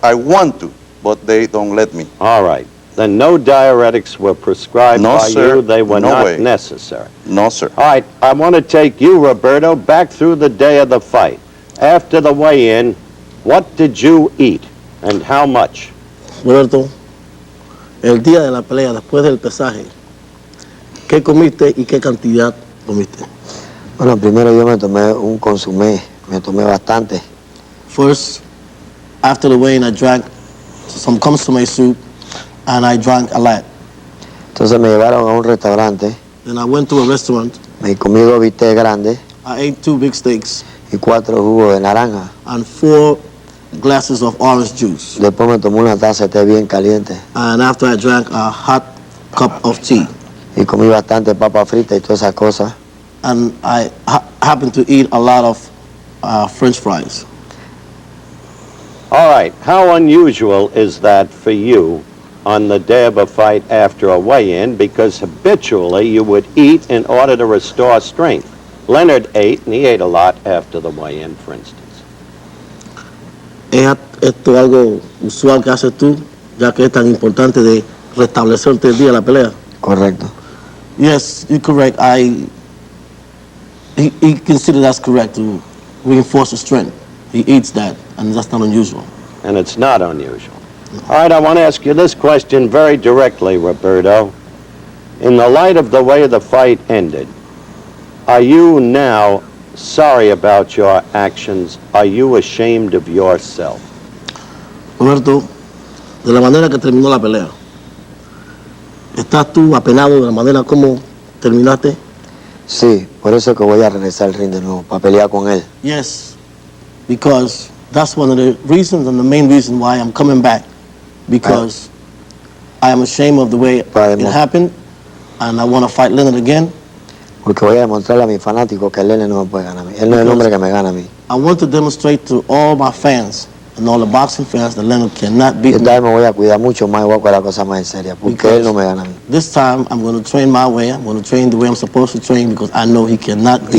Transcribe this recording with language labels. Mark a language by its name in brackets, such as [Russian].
[English] I want to, but they don't let me. All right. Then no diuretics were prescribed by you. They were not necessary. No, sir. All right. I want to take you, Roberto, back through the day of the fight. After the weigh-in, what did you eat and how much? [Spanish] Roberto, el día de la pelea, después del pesaje, ¿qué comiste y qué cantidad comiste? Bueno, primero yo me tomé un consumé, me tomé bastante. [English] First, after the weigh-in, I drank some consommé soup and I drank a lot. [Spanish] Entonces me llevaron a un restaurante. [English] Then I went to a restaurant. [Spanish] Me comí 2 bistecs grandes. [English] I ate 2 big steaks. [Spanish] Y 4 jugos de naranja. [English] And 4 glasses of orange juice. [Spanish] Después me tomé una taza de té bien caliente. [English] And after I drank a hot cup of tea. [Spanish] Y comí bastante papa frita y todas esas cosas. [English] And I happened to eat a lot of French fries. All right. How unusual is that for you on the day of a fight after a weigh-in? Because habitually you would eat in order to restore strength. Leonard ate, and he ate a lot after the weigh-in, for instance. [Spanish] ¿Es esto algo usual que haces tú, ya que es tan importante de restablecerte el día de la pelea? Correcto. [English] Yes, you're correct. He considered that's correct to reinforce the strength. He eats that, and that's not unusual. And it's not unusual. All right, I want to ask you this question very directly, Roberto. In the light of the way the fight ended, are you now sorry about your actions? Are you ashamed of yourself? [Spanish] Roberto, de la manera que terminó la pelea, ¿estás tú apenado de la manera como terminaste? Sí, por eso que voy a regresar al ring de nuevo, para pelear con él. [English] Yes, because that's one of the reasons and the main reason why I'm coming back. Because I am ashamed of the way it happened, and I want to fight Leonard again. [Spanish] Porque voy a demostrarle a mis fanáticos que Leonard no me puede ganar a mí. Él no es el hombre que me gana a mí. [English] I want to demonstrate to all my fans and all the boxing fans that Leonard cannot beat me. [Spanish] Esta vez me voy a cuidar mucho más y voy a coger la cosa más en serio, porque él no me gana a mí. [English] This time I'm going to train my way. I'm going to train the way I'm supposed to train because I know he cannot beat me.